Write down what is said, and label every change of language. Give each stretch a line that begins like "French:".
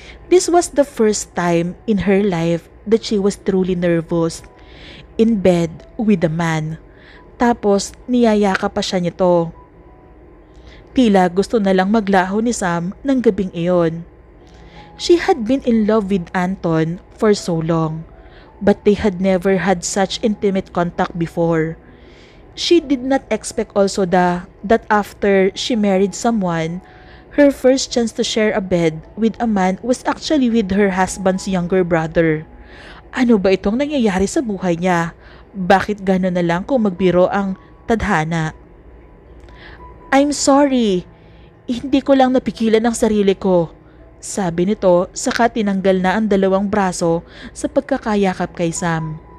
English: This was the first time in her life that she was truly nervous. In bed with a man.
Filipino: Tapos niyayaka pa siya nito. Tila gusto na lang maglaho ni Sam ng gabing iyon.
English: She had been in love with Anton for so long, but they had never had such intimate contact before. She did not expect also that after she married someone, her first chance to share a bed with a man was actually with her husband's younger brother.
Filipino: Ano ba itong nangyayari sa buhay niya? Bakit gano'n na lang kung magbiro ang tadhana?
English: I'm sorry.
Filipino: Hindi ko lang napigilan ang sarili ko. Sabi nito saka tinanggal na ang dalawang braso sa pagkakayakap kay Sam.